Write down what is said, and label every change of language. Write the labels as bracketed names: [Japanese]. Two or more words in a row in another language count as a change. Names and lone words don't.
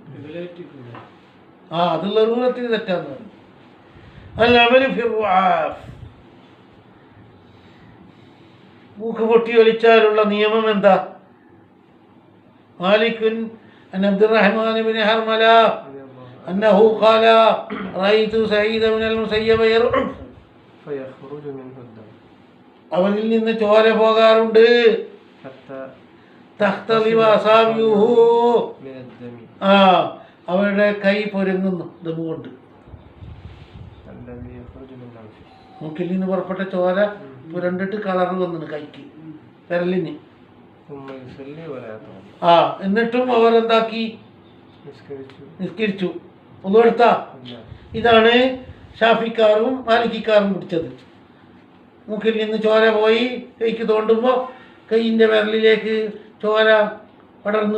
[Malayalam] അതുള്ള റൂലത്തിന് തെറ്റാന്ന് പറഞ്ഞു. മൂക്ക് പൊട്ടി വലിച്ചാലുള്ള നിയമം എന്താ? [Arabic] مالك عن عبد الرحمن بن حرملة أنه قال رأيت سعيد ابن المسيب يرعف فيخرج منه الدم [Malayalam] അവനിൽ നിന്ന് ചോര പോകാറുണ്ട് [Arabic] حتى تختضب أصابعه من الدم [Malayalam] അവരുടെ കൈ പൊരുങ്ങുന്നു ദം കൊണ്ട് [Arabic] الذي يخرج من أنفه [Malayalam] മൂക്കിൽ നിന്ന് പുറപ്പെട്ട ചോര പുരണ്ടിട്ട് കളറ് വന്നു കൈക്ക് വിരലിന് [Arabic] ثم يصلي ولا يتوضأ [Malayalam] എന്നിട്ടും അവർ എന്താക്കി നിസ്കരിച്ചു ഒന്നും എടുത്താ ഇല്ല. ഇതാണ് ഷാഫിക്കാരും മാലിക്കിക്കാരും പിടിച്ചത് മൂക്കിൽ നിന്ന് ചോര പോയി കൈക്ക് തോണ്ടുമ്പോൾ കൈയിൻ്റെ വിരലിലേക്ക് ചോര പടർന്നു